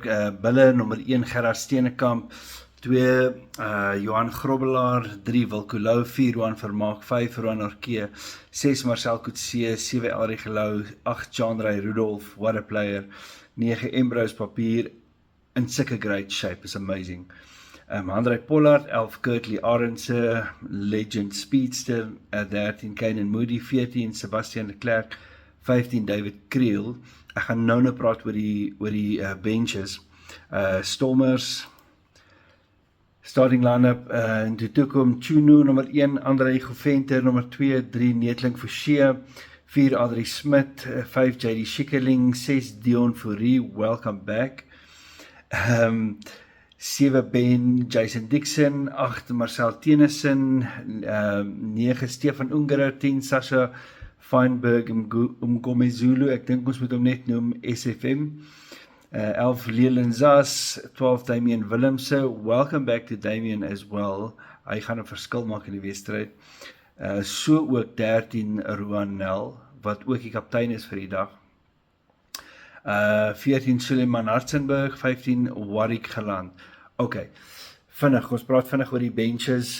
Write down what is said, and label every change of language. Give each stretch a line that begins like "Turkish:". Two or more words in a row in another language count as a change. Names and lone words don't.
Afrikaans: Bulle nommer 1 Gerard Steenekamp, 2 Johan Grobbelaar, 3 Wilco Lou, 4 Johan Vermaak, 5 Roan Orkee, 6 Marcel Coetzee, 7 Elrie Gelou, 8 Jean-Ray Rudolph,
English: what a player,
Afrikaans: 9 Ambrose Papier, in sulke
English: great shape, is amazing.
Afrikaans: André Pollard, 11 Kirtley Arendse,
English: legend speedster,
Afrikaans: 13 Kanan Moody, 14 Sebastian de Klerk, 15 David Kriel. Ek gaan nou praat oor die benches. Stormers,
English: starting line-up,
Afrikaans: en toe toekom Chunu, nummer 1, André Goventer, nummer 2, 3 Neetling Forshee, 4 Adrie Smit, 5 JD Schikkerling, 6 Dion Fourie,
English: welcome back,
Afrikaans: 7 Ben Jason Dixon, 8 Marcel Tennyson, 9 Stefan Ungerer, 10 Sasha Feinberg, Mgomezulu, ek dink ons moet hom net noem SFM, 11 Leland Zas, 12 Damian Willemse,
English: welcome back to Damian as well,
Afrikaans: hy gaan 'n verskil maak in die wedstryd, so ook 13 Roan Nel, wat ook die kaptein is vir die dag, 14 Suleiman Hartzenberg, 15 Warwick Geland. Ok, ons praat vinnig oor die benches.